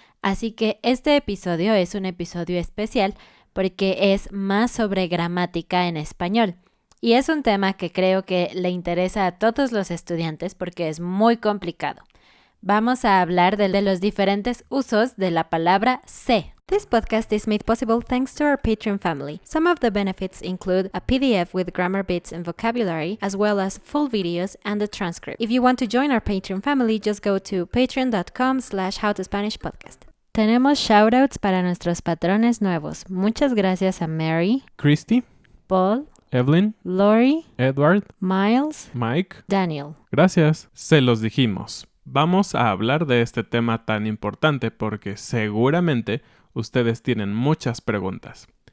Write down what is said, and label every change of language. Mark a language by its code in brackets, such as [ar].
[es] Así que este episodio es un episodio especial porque es más sobre gramática en español. Y es un tema que creo que le interesa a todos los estudiantes porque es muy complicado. Vamos a hablar de los diferentes usos de la palabra sé. [en] This podcast is made possible thanks to our Patreon family. Some of the benefits include a PDF with grammar bits and vocabulary, as well as full videos and a transcript. If you want to join our Patreon family, just go to patreon.com/howtospanishpodcast. [es] Tenemos shoutouts para nuestros patrones nuevos. Muchas gracias a Mary, Christy, Paul, Evelyn, Lori, Edward, Miles, Mike. Daniel. Gracias. Se los dijimos. Vamos a hablar de este tema tan importante porque seguramente ustedes tienen muchas preguntas.